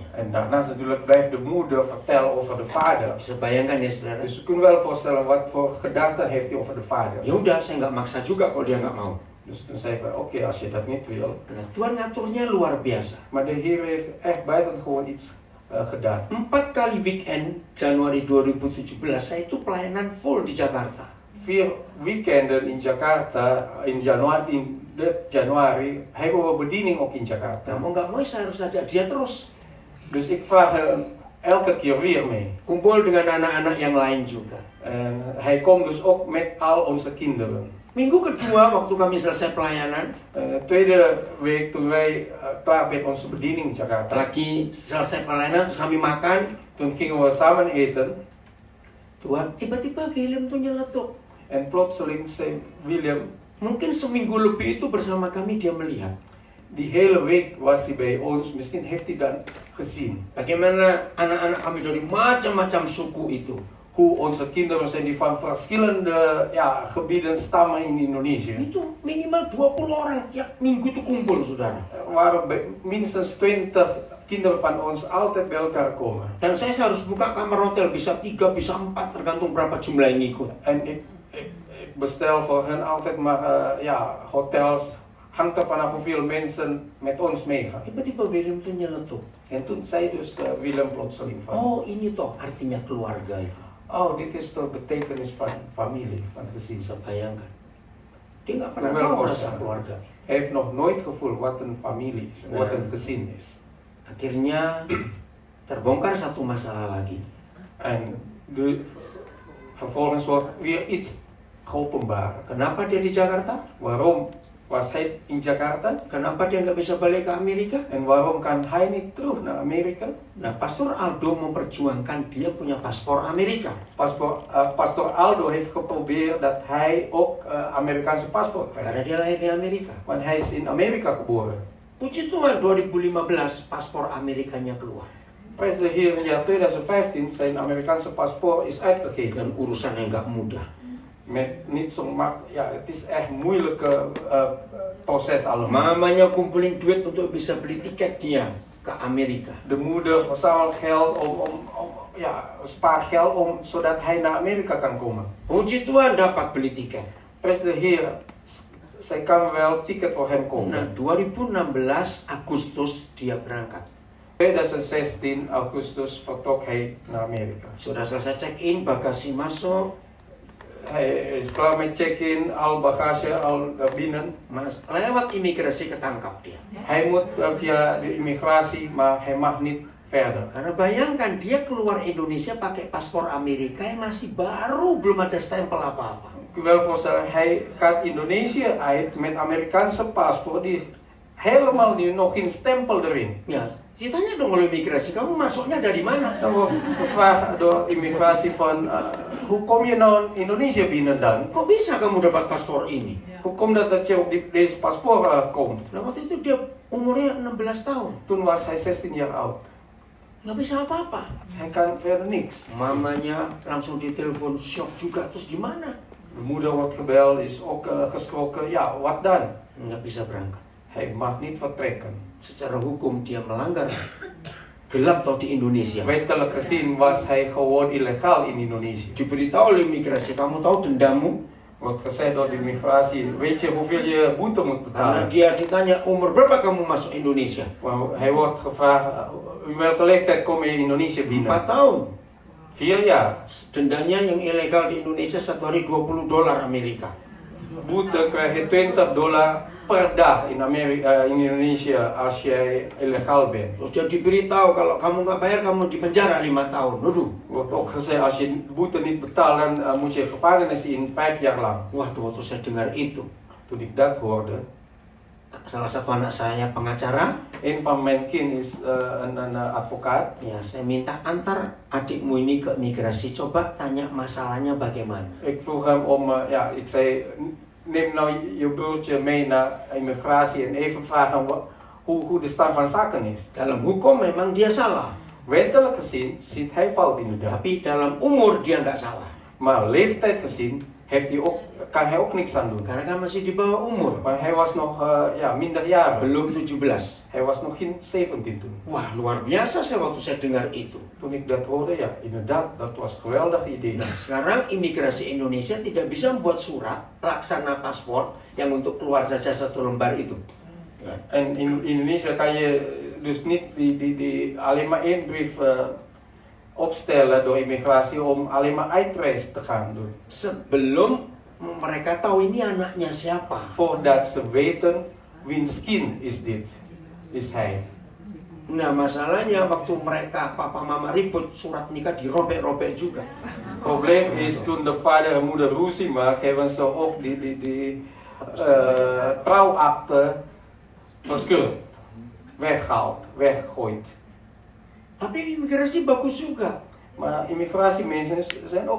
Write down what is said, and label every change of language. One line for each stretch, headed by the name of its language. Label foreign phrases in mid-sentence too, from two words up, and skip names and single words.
Dutch: En daarnaast natuurlijk blijft de moeder vertellen over de vader.
Indonesian: Bisa bayangkan ya saudara?
Dutch: Dus je kunt wel voorstellen wat voor gedachten heeft hij over de vader.
Indonesian: Ya udah, saya nggak maksa juga kalau dia nggak mau.
Dutch: Dus toen zei ik, oké, als je dat niet wil.
Indonesian: Nah, Tuhan ngaturnya luar biasa.
Dutch: Maar de Heer heeft echt buitengewoon iets gedaan.
Indonesian: 4 kali weekend Januari 2017 saya itu pelayanan full di Jakarta.
Dutch: 4 weekenden in Jakarta in januari hebben we bediening ook in
Indonesian: Nah,
Dutch: Jakarta.
Indonesian: mau nggak mau saya harus ajak dia terus.
Dutch: Dus ik vraag hem elke keer weer mee.
Indonesian: Kumpul dengan anak-anak yang lain juga.
Dutch: En hij komt dus ook met al onze kinderen.
Indonesian: Minggu kedua waktu kami selesai pelayanan,
Dutch: Tweede week toen wij klaar met onze bediening in Jakarta.
Indonesian: lagi selesai pelayanan terus kami makan,
Dutch: Toen gingen we samen eten.
Indonesian: Tuhan tiba-tiba Willem tuh nyeletuk.
Dutch: En plotseling zei William,
Indonesian: Mungkin seminggu lebih itu bersama kami dia melihat
Dutch: die hele week was hij bij ons. Misschien heeft hij dan gezien
Indonesian: bagaimana anak-anak kami dari macam-macam suku itu
Dutch: hoe onze kinderen zijn die van verschillende gebieden stammen in Indonesië.
Indonesian: itu minimal 20 orang tiap minggu itu kumpul, saudara.
Dutch: Er waren minstens 20 kinderen van ons altijd bij elkaar komen.
Indonesian: Dan saya harus buka kamar hotel, bisa 3, bisa 4, tergantung berapa jumlah yang ikut.
Dutch: En ik bestel voor hen altijd maar hotels. Hangt er vanaf hoeveel mensen met ons meegaan.
Indonesian: Tiba-tiba Willem tuh nyeletuk.
Dutch: En toen zei dus Willem plotseling van,
Indonesian: Oh, ini toh artinya keluarga itu.
Dutch: oh, dit is de betekenis van familie, van gezin.
Indonesian: Bisa bayangkan. Dia nggak pernah
Dutch: Wel
Indonesian: tahu
Dutch: voorstellen.
Indonesian: rasa keluarga.
Dutch: Hij heeft nog nooit gevoeld wat een familie is, wat een gezin is.
Indonesian: Akhirnya terbongkar satu masalah lagi.
Dutch: En vervolgens wordt weer iets geopenbaard.
Indonesian: Kenapa dia di Jakarta?
Dutch: Waarom was hij in Jakarta?
Indonesian: Kenapa dia nggak bisa balik ke Amerika?
Dutch: En waarom kan hij niet terug naar Amerika?
Indonesian: Nah, Pastor Aldo memperjuangkan dia punya paspor Amerika.
Dutch: Pastor Aldo heeft geprobeerd dat hij ook Amerikaanse paspoort krijgt.
Indonesian: Karena dia lahir di Amerika.
Dutch: Want hij is in Amerika geboren.
Indonesian: Puji Tuhan 2015 paspor Amerikanya keluar.
Dutch: Prijs de Heer, in jaar 2015 zijn Amerikaanse paspoort is uitgegeven.
Indonesian: Dan urusan yang nggak mudah.
Dutch: Met niet zo makkelijk, ja, het is echt moeilijke proces allemaal.
Indonesian: Mamanya kumpulin duit untuk bisa beli tiket dia ke Amerika.
Dutch: De moeder verzamelt geld spaar geld zodat hij naar Amerika kan komen.
Indonesian: Puji Tuhan dapat beli tiket.
Dutch: Prijs de Heer, zij kan wel ticket voor hem
Indonesian: Nah,
Dutch: komen.
Indonesian: 2016 Agustus dia berangkat.
Dutch: 2016 Augustus vertrok hij naar Amerika.
Indonesian: Sudah selesai check-in, bagasi masuk,
Dutch: Hij is klaar met check-in, al bagage al binnen.
Indonesian: Mas, lewat imigrasi ketangkap dia.
Dutch: Hij moet via de immigratie, maar hij mag niet verder.
Indonesian: Karena bayangkan dia keluar Indonesia pakai paspor Amerika yang masih baru, belum ada stempel apa-apa.
Dutch: Ik wil voorstellen, hij gaat Indonesië uit met Amerikaanse paspoort die helemaal nog geen stempel erin.
Indonesian: Ya, ditanya dong oleh imigrasi, kamu masuknya dari mana?
Dutch: Dan wordt gevraagd door immigratie van, hoe kom je nou Indonesië binnen dan?
Indonesian: Kok bisa kamu dapat paspor ini?
Dutch: Hoe komt het dat je op deze paspoort komt?
Indonesian: Nah, waktu itu dia umurnya 16 tahun,
Dutch: Toen was hij 16 jaar oud.
Indonesian: nggak bisa apa-apa.
Dutch: Hij kan verder niks.
Indonesian: Mamanya langsung ditelepon, shock juga, terus gimana?
Dutch: De moeder wordt gebeld, is ook geschrokken. Ja, wat dan?
Indonesian: Nggak bisa berangkat.
Dutch: Hij mag niet vertrekken.
Indonesian: Secara hukum dia melanggar gelap toh di Indonesia.
Dutch: Wettelijk gezien was hij gewoon illegaal in Indonesië.
Indonesian: Diberitahu oleh imigrasi, kamu tahu dendamu?
Dutch: Wordt gezegd door de immigratie, weet je hoeveel je boete moet
Indonesian: Karena
Dutch: betalen?
Indonesian: dia ditanya, umur berapa kamu masuk Indonesia?
Dutch: Hij wordt gevraagd, welke leeftijd kom je in Indonesië
Indonesian: 4
Dutch: binnen?
Indonesian: tahun.
Dutch: 4 jaar.
Indonesian: Dendanya yang ilegal di Indonesia satu hari $20 Amerika.
Dutch: Boete krijg je $20 per dag in Indonesië als jij illegaal bent.
Indonesian: Terus dia diberitahu kalau kamu nggak bayar kamu dipenjara 5 tahun. Waduh.
Dutch: Wordt ook gezegd, als je boete niet betaalt, dan moet je gevangenis in 5 jaar lang.
Indonesian: Waduh, waktu saya dengar itu,
Dutch: Toen ik dat hoorde,
Indonesian: salah satu anak saya pengacara,
Dutch: een van mijn kind is een advocaat.
Indonesian: ya saya minta antar adikmu ini ke imigrasi, coba tanya masalahnya bagaimana.
Dutch: Ik vroeg hem om, ik zei, neem nou je broertje mee naar immigratie en even vragen hoe de stand van zaken is.
Indonesian: Dalam hukum memang dia salah,
Dutch: Wettelijk gezien zit hij fout inderdaad.
Indonesian: tapi dalam umur dia nggak salah.
Dutch: Maar leeftijd gezien kan hij ook niks aan doen.
Indonesian: Karena kan masih di bawah umur,
Dutch: Maar hij was nog minderjarig.
Indonesian: belum 17.
Dutch: Hij was nog geen 17 toen.
Indonesian: Wah, luar biasa saya waktu saya dengar itu.
Dutch: Toen ik dat hoorde, ja, inderdaad, dat was een geweldig idee.
Indonesian: Nah, sekarang imigrasi Indonesia tidak bisa membuat surat laksana paspor yang untuk keluar saja satu lembar itu. Ya.
Dutch: En in Indonesië kan je dus niet alleen maar één brief opstellen door immigratie om alleen maar uitreis te gaan doen.
Indonesian: Sebelum mereka tahu ini anaknya siapa.
Dutch: Voordat ze weten wiens kind is dit, is hij.
Indonesian: Nah, masalahnya waktu mereka papa mama ribut, surat nikah dirobek-robek juga.
Dutch: Probleem is toen de vader en moeder ruzie maakten, hebben ze ook die trouwakte verschillend weggehaald, weggegooid.
Indonesian: Tapi imigrasi bagus juga.
Dutch: Maar immigratiemensen zijn ook